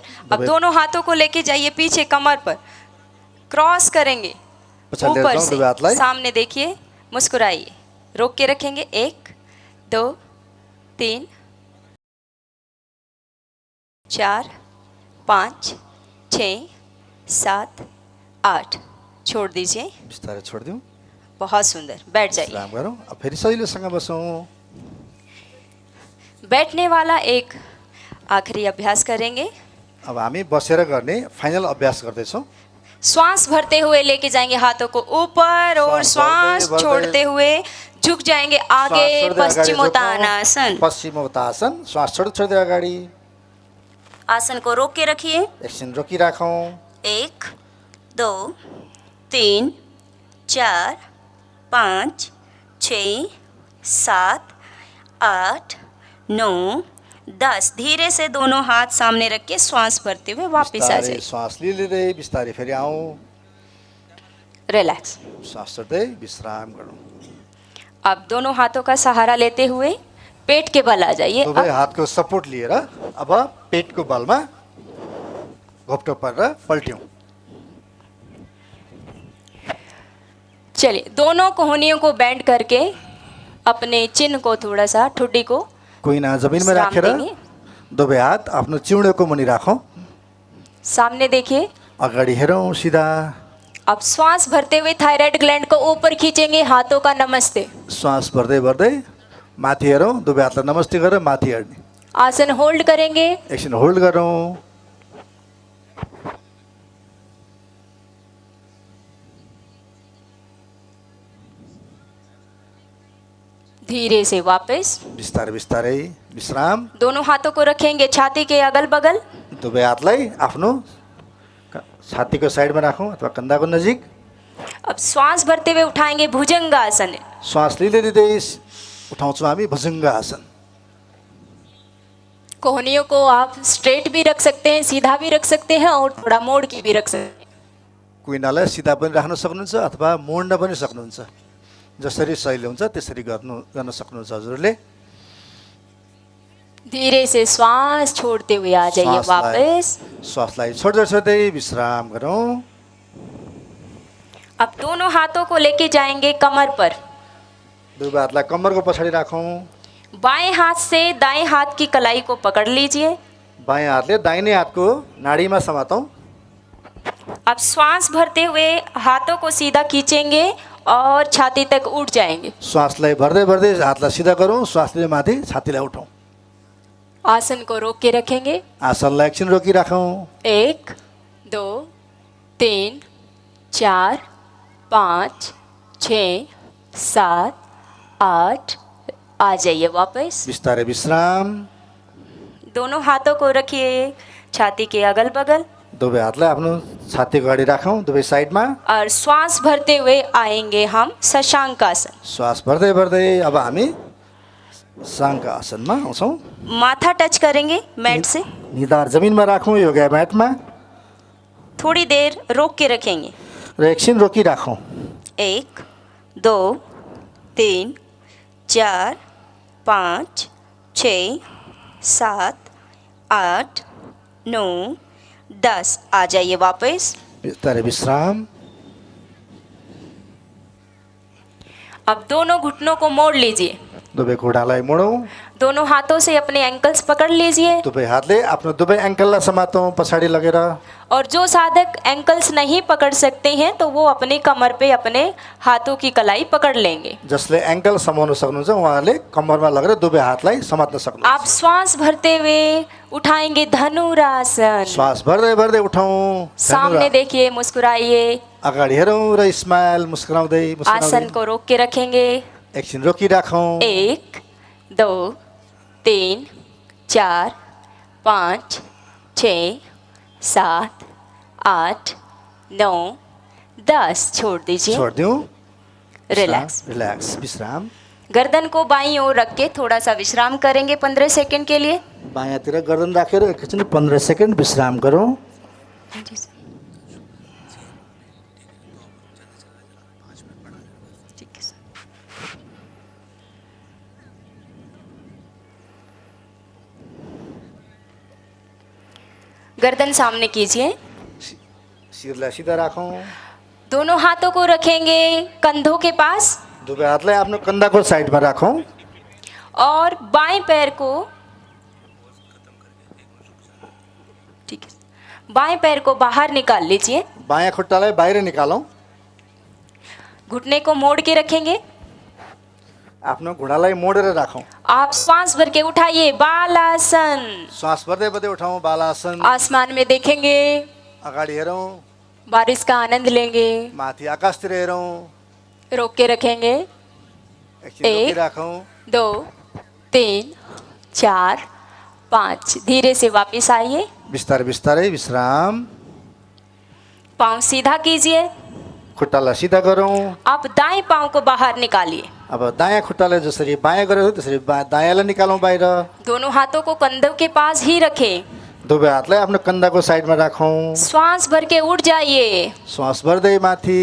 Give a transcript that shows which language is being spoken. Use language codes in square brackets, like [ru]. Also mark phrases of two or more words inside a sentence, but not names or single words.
[hi] अब दोनों हाथों को लेके जाइए पीछे कमर पर, क्रॉस करेंगे [ne] पछाडि [hi] ऊपर [ne] लिएर दुवै हातलाई। [hi] से। सामने देखिए, मुस्कुराइए। रोक के रखेंगे। 1 2 3 4 5 6 7 8। छोड़ दीजिए। [ne] बिस्तारै छोडिदिउँ। [hi] बहुत सुंदर। बैठ जाइए। [ne] विश्राम गरौँ। अब फेरि सजिलोसँग बसौँ। [hi] बैठने वाला एक आखिरी अभ्यास करेंगे। [ne] अब हामी बसेर गर्ने फाइनल अभ्यास गर्दैछौँ। [hi] श्वास भरते हुए लेके जाएंगे हाथों को ऊपर और श्वास श्वास भरते- छोड़ते हुए झुक जाएंगे आगे [ne] श्वास छोड्दै अगाडि पश्चिमोत्तानासन। झुकौँ। पश्चिमोत्तासन। श्वास छोड्दै छोड्दै अगाडि [hi] आसन को रोक के रखिए। [ne] एकछिन रोकिराखौँ। 1 2 3 4 5 6 7 8 9 10। [hi] धीरे से दोनों हाथ सामने रख के श्वास भरते हुए वापस आ [ne] बिस्तारै [hi] जाए। [ne] श्वास लिँदै बिस्तारै फेरि आउँ। रिलैक्स। श्वास छोड्दै विश्राम गरौँ। [hi] अब दोनों हाथों का सहारा लेते हुए पेट के बल आ जाइए। [ne] दुवै हातको सपोर्ट लिएर अब पेटको बलमा घोप्टो परेर पल्ट्यौँ। [hi] चलिए दोनों कोहनियों को बेंड करके अपने चिन्ह को थोड़ा सा ठुड्डी को [ne] कुइना जमिनमा विश्राम राखेर [hi] देंगे। [ne] दुवै हात आफ्नो चिउडेको मुनि राखौँ। [hi] सामने देखिए। [ne] अगाडि हेरौँ सिधा। [hi] अब श्वास भरते हुए [en] thyroid gland [hi] को ऊपर खींचेंगे हाथों का नमस्ते। [ne] श्वास भर्दै भर्दै माथि हेरौँ। दुवै हातलाई नमस्ते गरेर माथि हेर्ने। [hi] आसन होल्ड करेंगे। [ne] एकछिन होल्ड गरौँ। [hi] धीरे से वापस [ne] बिस्तारै बिस्तारै विश्राम। [hi] दोनों हाथों को रखेंगे छाती के अगल बगल। [ne] दुवै हातलाई आफ्नो छातीको साइडमा राखौँ अथवा कन्दाको नजिक। [hi] अब श्वास भरते हुए उठाएंगे भुजंग आसन। [ne] श्वास लिँदै लिँदै उठाउँछौँ हामी भुजङ्ग आसन। [hi] कोहनियों को आप स्ट्रेट भी रख सकते हैं, सीधा भी रख सकते हैं और थोड़ा मोड़ के भी रख सकते हैं। [ne] कुइनालाई सिधा पनि राख्न सक्नुहुन्छ अथवा मोड्न पनि सक्नुहुन्छ। जसरी सहिलो हुन्छ त्यसरी गर्न सक्नुहुन्छ हजुरले। [hi] धीरे से श्वास छोड़ते हुए आ जाइए वापस। [ne] श्वासलाई छोड्दै छोड्दै विश्राम गरौँ। [hi] अब दोनों हाथों को लेके जाएंगे कमर पर। [ne] दुवै हातलाई कम्मरको पछाडि राखौँ। [hi] बाएं हाथ से दाएं हाथ की कलाई को पकड़ लीजिए। [ne] बायाँ हातले दाहिने हातको नाडीमा समातौँ। [hi] अब श्वास भरते हुए हाथों को सीधा खींचेंगे और छाती तक उठ जाएंगे। [ne] श्वासलाई भर्दै भर्दै हातलाई सिधा गरौँ। श्वास लिँदै माथि छातीलाई उठाउँ। [hi] आसन को रोक के रखेंगे। [ne] आसनलाई एकछिन रोकिराखौँ। 1 2 3 4 5 6 7 8। [hi] आ जाइए वापस। [ne] बिस्तारै विश्राम। [hi] दोनों हाथों को रखिए छाती के अगल बगल [ne] दुवै हातलाई आफ्नो छातीको अगाडि राखौँ दुवै साइडमा। [hi] और श्वास भरते हुए आएंगे हम शशांक आसन। [ne] श्वास भर्दै भर्दै अब हामी शाङ्क आसनमा आउँछौँ। [hi] माथा टच करेंगे मैट से। [ne] निधार जमिनमा राखौँ योगा म्याटमा [hi] थोड़ी देर रोक के रखेंगे। [ne] र एकछिन रोकिराखौँ। 1 2 3 4 5 6 7 8 9 10। [hi] आ जाइए वापस। [ne] बिस्तारै विश्राम। [hi] अब दोनों घुटनों को मोड़ लीजिए। [ne] दुवै घुँडालाई मोडौँ। [hi] दोनों हाथों से अपने एंकल्स पकड़ लीजिए। [ne] दुवै हातले आफ्नो दुवै एङ्कललाई समातौँ पछाडि लगेर। [hi] और जो साधक एंकल्स नहीं पकड़ सकते हैं तो वो अपने कमर पे अपने हाथों की कलाई पकड़ लेंगे। [ne] जसले एङ्कल समाउन सक्नुहुन्छ उहाँले कम्मरमा लगेर दुवै हातलाई समात्न सक्नुहुन्छ। [hi] आप श्वास भरते हुए उठाएंगे धनुरासन। [ne] श्वास भर्दै भर्दै उठाउँ। [hi] सामने देखिए, मुस्कुराइए। [ne] अगाडि हेरौँ र स्माइल मुस्कुराउँदै [hi] आसन को रोक के रखेंगे। [ne] एकछिन रोकिराखौँ। [hi] 1 2 3 4 5 6 7 8 9 10। छोड़ दीजिए। [ne] छोडिदिउँ। रिलैक्स। रिलैक्स विश्राम। [hi] गर्दन को बाईं ओर रख के थोड़ा सा विश्राम करेंगे 15 सेकंड के लिए। [ne] बायाँतिर गर्दन राखेर एकछिन 15 सेकेन्ड विश्राम गरौँ। [hi] गर्दन सामने कीजिए। [ne] शिरलाई सिधा राखौँ। [hi] दोनों हाथों को रखेंगे कंधों के पास [ne] दुवै हातलाई आफ्नो कन्दाको साइडमा राखौँ। [hi] और बाएं पैर को ठीक है, बाएं पैर को बाहर निकाल लीजिए। [ne] बायाँ खुट्टालाई बाहिर निकालौँ। [hi] घुटने को मोड़ के रखेंगे [ne] आफ्नो घुँडालाई मोडेर राखौँ। [hi] आप श्वास भर के उठाइए, बालासन। [ne] श्वास भर्दै भर्दै उठाउँ, बालासन। [hi] आसमान में देखेंगे, [ne] अगाडि हेरौँ, [hi] बारिश का आनंद लेंगे। [ne] माथि आकाशतिर हेरौँ, [hi] रोक के रखेंगे, [ne] एकछिन रोकिराखौँ। 2 3 4 5। [hi] धीरे से वापस आइए, [ne] बिस्तारै बिस्तारै विश्राम। [hi] पाँव सीधा कीजिए। [ne] खुट्टालाई सिधा गरौँ। [hi] आप दाएं पाँव को बाहर निकालिए। [ne] अब दायाँ खुट्टालाई जसरी बायाँ गरेको त्यसरी दायाँलाई निकालौँ बाहिर। [hi] दोनों हाथों को कंधों के पास ही रखें। [ne] दुवै हातलाई आफ्नो कन्धाको साइडमा राखौँ। [hi] श्वास भर के उठ जाइए। [ne] श्वास भर्दै माथि।